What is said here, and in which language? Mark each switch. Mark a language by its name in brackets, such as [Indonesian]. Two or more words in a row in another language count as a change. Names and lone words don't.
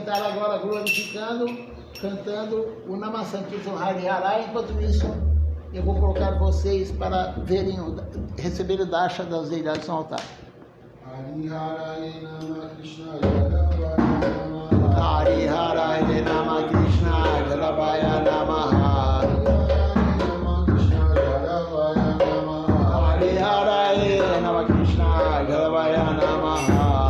[Portuguese] agora glorificando, cantando o [Sanskrit] नाम सङ्कीर्तन हरि हरि. [Portuguese] Enquanto isso, eu vou colocar vocês para verem, receber o Darshan das deidades no altar. [Sanskrit] हरि हरि नाम कृष्ण यादवाय नमः. हरि हरि नाम कृष्ण यादवाय नमः. हरि हरि नाम कृष्ण यादवाय नमः.